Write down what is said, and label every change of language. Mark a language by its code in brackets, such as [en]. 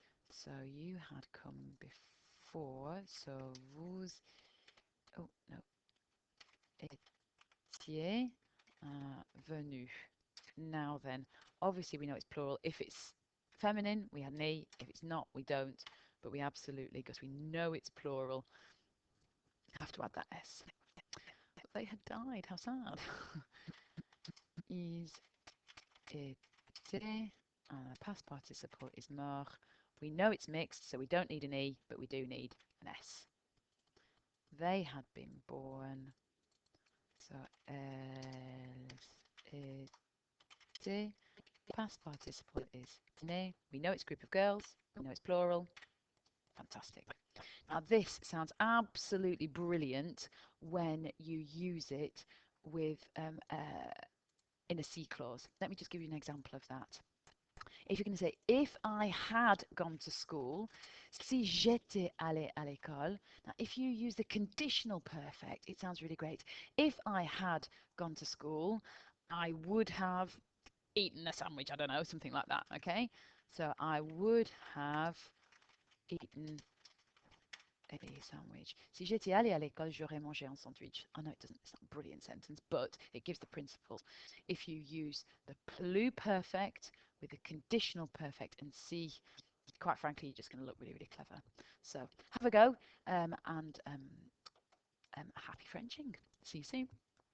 [en] So you had come before, so vous, oh no, [fr] étiez venu. [en] Now then, obviously we know it's plural. If it's feminine, we had an E. If it's not, we don't. But we absolutely, because we know it's plural, have to add that S. But they had died. How sad. [fr] Ils étaient, [en] past participle is mort. We know it's mixed, so we don't need an E, but we do need an S. They had been born. So, [fr] elles étaient. [en] Past participle is né. We know it's a group of girls. We know it's plural. Fantastic. Now this sounds absolutely brilliant when you use it with in a C clause. Let me just give you an example of that. If you're going to say, if I had gone to school, [fr] si j'étais allé à l'école. [en] Now, if you use the conditional perfect, it sounds really great. If I had gone to school, I would have eaten a sandwich. I don't know, something like that. Okay, so I would have eaten a sandwich. [fr] Si j'étais allé à l'école, j'aurais mangé un sandwich. [en] I know it's not a brilliant sentence, but it gives the principles. If you use the pluperfect with the conditional perfect and see, quite frankly, you're just going to look really, really clever. So have a go and happy Frenching. See you soon.